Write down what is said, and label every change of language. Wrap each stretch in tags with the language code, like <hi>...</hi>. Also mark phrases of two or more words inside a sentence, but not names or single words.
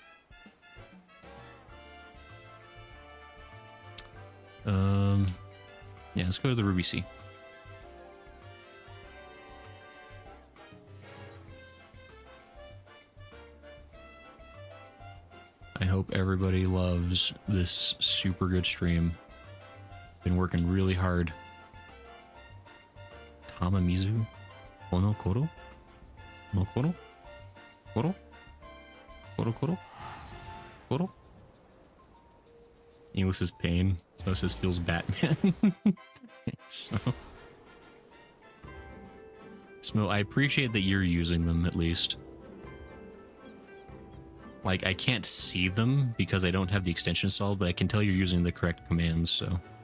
<en>Yeah, let's go to the Ruby Sea. I hope everybody loves this super good stream. Been working really hard. Tamamizu? Onokoro? Onokoro? Koro? Koro Koro? Koro? English is pain. So says feels Batman. So I appreciate that you're using them at least. Like, I can't see them because I don't have the extension installed, but I can tell you're using the correct commands, so.</en>